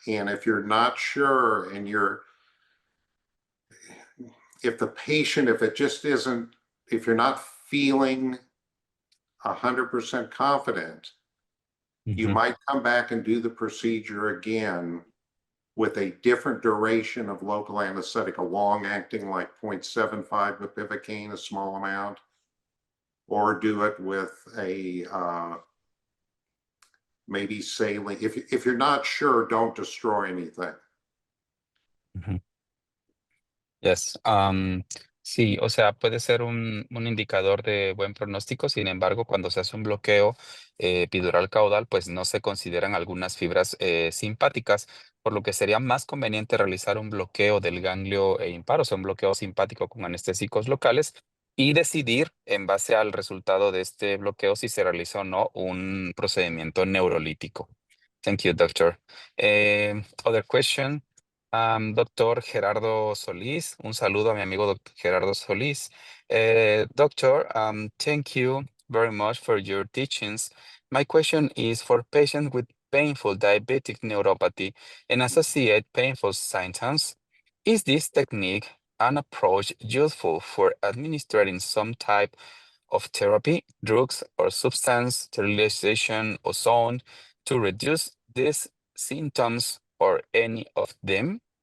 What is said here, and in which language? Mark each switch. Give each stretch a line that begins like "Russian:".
English: And if you're not sure and if the patient, if it just isn't, if you're not feeling 100% confident, you might come back and do the procedure again with a different duration of local anesthetic, a long acting like 0.75 bupivacaine, a small amount, or do it with a maybe saline. If you're not sure, don't destroy anything. Yes.
Spanish: Sí, o sea, puede ser un indicador de buen pronóstico. Sin embargo, cuando se hace un bloqueo epidural caudal, pues no se consideran algunas fibras simpáticas, por lo que sería más conveniente realizar un bloqueo del ganglio impar, o sea, un bloqueo simpático con anestésicos locales, y decidir en base al resultado de este bloqueo si se realiza o no un procedimiento neurolítico.
English: Thank you, doctor. Other question.
Spanish: Doctor Gerardo Solís, un saludo a mi amigo Dr. Gerardo Solís.
English: Doctor, thank you very much for your teachings. My question is for patients with painful diabetic neuropathy and associated painful symptoms. Is this technique an approach useful for administering some type of therapy, drugs, or substance, sterilization, ozone to reduce these symptoms or any of them?